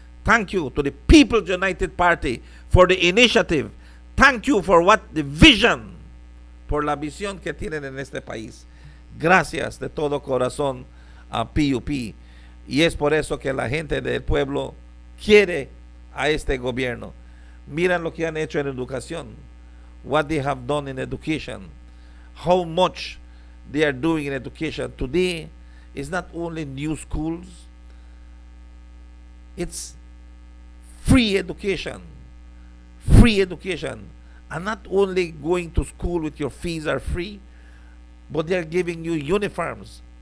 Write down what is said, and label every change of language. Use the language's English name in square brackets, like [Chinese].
[English] Thank you to the People's United Party for the initiative. Thank you for the vision, [Spanish] por la visión que tienen en este país. Gracias de todo corazón a PUP. Y es por eso que la gente del pueblo quiere a este gobierno. Miran lo que han hecho en educación. [English] What they have done in education. How much they are doing in education. Today is not only new schools. It's free education. Free education. And not only going to school with your fees are free, but they are giving you uniforms.